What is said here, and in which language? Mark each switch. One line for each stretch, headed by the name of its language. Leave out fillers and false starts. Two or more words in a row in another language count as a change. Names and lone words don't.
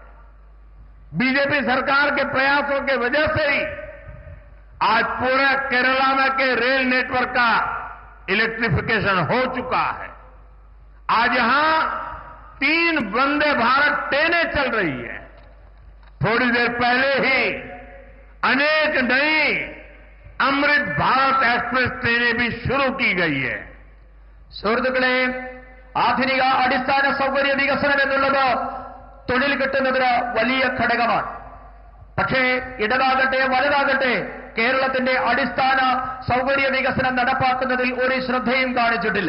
Hindi: बीजेपी सरकार के प्रयासों की वजह से ही आज पूरे केरला में के रेल नेटवर्क का इलेक्ट्रिफिकेशन हो चुका है. आज यहां 3 वंदे भारत ट्रेनें चल रही है. थोड़ी देर पहले ही अनेक नई अमृत भारत एक्सप्रेस ट्रेनें भी शुरू की गई है.
Malayalam: സുഹൃത്തുക്കളെ, ആധുനിക അടിസ്ഥാന സൗകര്യ വികസനം എന്നുള്ളത് തൊഴിൽ കിട്ടുന്നതിന് വലിയ ഘടകമാണ്. പക്ഷേ ഇടതാകട്ടെ വലുതാകട്ടെ കേരളത്തിന്റെ അടിസ്ഥാന സൗകര്യ വികസനം നടപ്പാക്കുന്നതിൽ ഒരു ശ്രദ്ധയും കാണിച്ചിട്ടില്ല.